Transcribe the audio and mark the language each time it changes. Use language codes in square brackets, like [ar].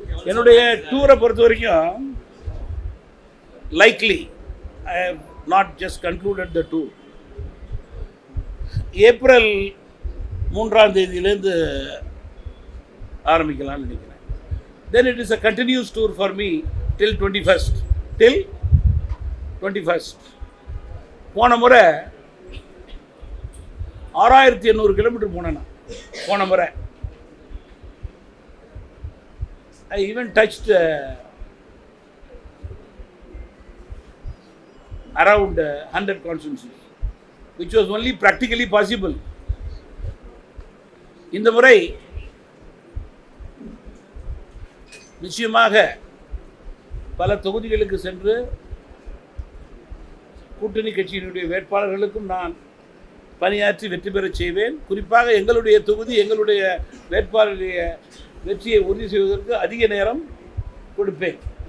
[ta] என்னுடைய டூரை பொறுத்த வரைக்கும் [en] Likely I have not just concluded the tour. [ta] April 3ஆம் தேதியிலேருந்து ஆரம்பிக்கலாம்னு நினைக்கிறேன். [en] Then it is a continuous tour for me till 21st. Till 21st. [ta] போன முறை 6800 கிலோமீட்டர் போனேன். போன முறை [en] I even touched around 100 constituencies, which was only practically possible. [ta] இந்த முறை நிச்சயமாக பல தொகுதிகளுக்கு சென்று கூட்டணி கட்சியினுடைய வேட்பாளர்களுக்கும் நான் பணியாற்றி வெற்றி பெறச் செய்வேன். குறிப்பாக எங்களுடைய தொகுதி எங்களுடைய வேட்பாளருடைய வெற்றியை உறுதி செய்வதற்கு அதிக நேரம் கொடுப்பேன்.